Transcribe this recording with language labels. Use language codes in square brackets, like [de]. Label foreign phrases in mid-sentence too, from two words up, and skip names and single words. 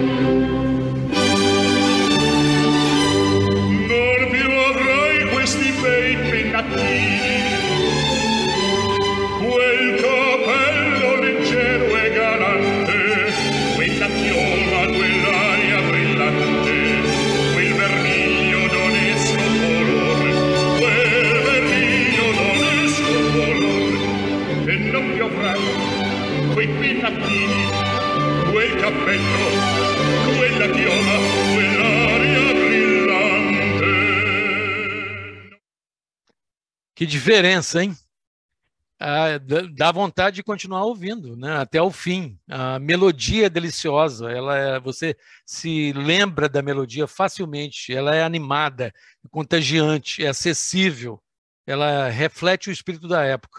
[it] Non più avrai questi bei pennacchini, quel capello leggero e galante, quella chioma, quell'aria brillante, quel vermiglio d'onesto colore, quel vermiglio d'onesto colore. E non più avrai quei pennacchini, quel cappello, quella chioma, quell'aria brillante. [pt] Que diferença, hein? Dá vontade de continuar ouvindo, né, até o fim. A melodia é deliciosa, você se lembra da melodia facilmente, ela é animada, contagiante, é acessível, ela reflete o espírito da época.